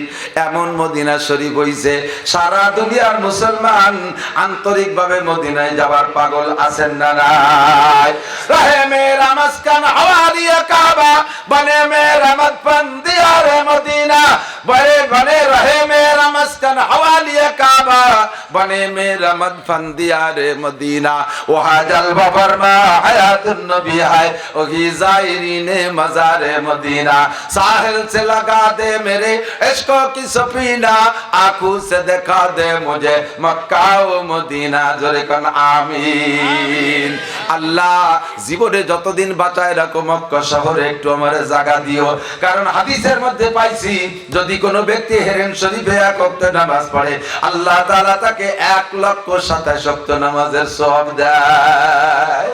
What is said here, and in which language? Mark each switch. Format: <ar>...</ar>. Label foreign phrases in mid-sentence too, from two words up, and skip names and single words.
<bn>এমন মদিনা শরীফ হইছে সারা দুনিয়ার মুসলমান আন্তরিকভাবে মদিনায় যাবার পাগল আছেন না নাই?</bn> <ur>رہے میرا مسکن حوالی کعبہ، بنے میرا مدفن دیار مدینہ، بنے بنے রহে মেরা مسکن حوالی کعبہ بنے میرا مدفن دیار مدینہ وہاں جلوہ فرما حیات النبی ہے وہی زائرین مزار مدینہ ساحل سے لگا دے میرے عشقوں کی سفینہ آنکھوں سے دکھا دے مجھے مکہ و مدینہ</ur> <bn>জোরে কোন আমিন। আল্লাহ জীবনে যতদিন বাঁচায় রাখো মক্কা শহরে একটু আমারে জায়গা দিও, কারণ হাদিসের মধ্যে পাইছি যদি কোনো ব্যক্তি হেরেম শরীফে এক ওয়াক্ত নামাজ পড়ে আল্লাহ তাআলা তাকে 1,27,000 ওয়াক্ত নামাজের সওয়াব দেয়।</bn>